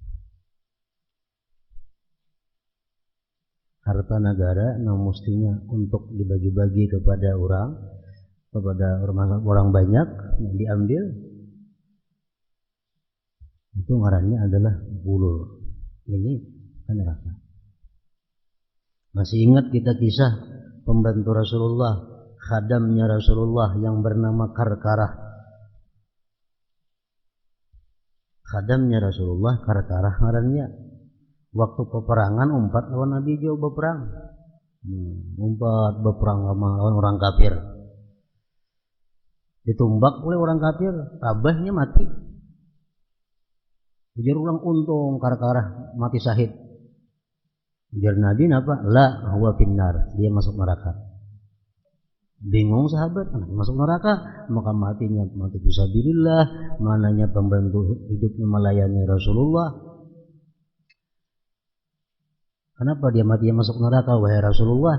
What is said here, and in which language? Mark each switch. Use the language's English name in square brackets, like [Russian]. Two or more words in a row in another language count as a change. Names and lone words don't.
[Indonesian] Harta negara yang mestinya untuk dibagi-bagi kepada orang banyak, yang diambil, itu ngarannya adalah ghulul. Ini kan neraka. Masih ingat kita kisah pembantu Rasulullah, khadamnya Rasulullah yang bernama Karkarah. Khadamnya Rasulullah Karkarah ngarannya. [Banjar] Waktu peperangan umpat lawan Nabi jauh berperang. Umpat berperang lawan orang kafir. Ditumbak oleh orang kafir, tabahnya mati. Ujar ulang untung Karkarah mati syahid. Ujar Nabi napa? [Arabic] لا هو في النار, [Indonesian] dia masuk neraka. Bingung sahabat, masuk neraka, maka matinya mati fisabilillah, mananya pembantu hidupnya melayani Rasulullah. Kenapa dia mati masuk neraka wahai Rasulullah?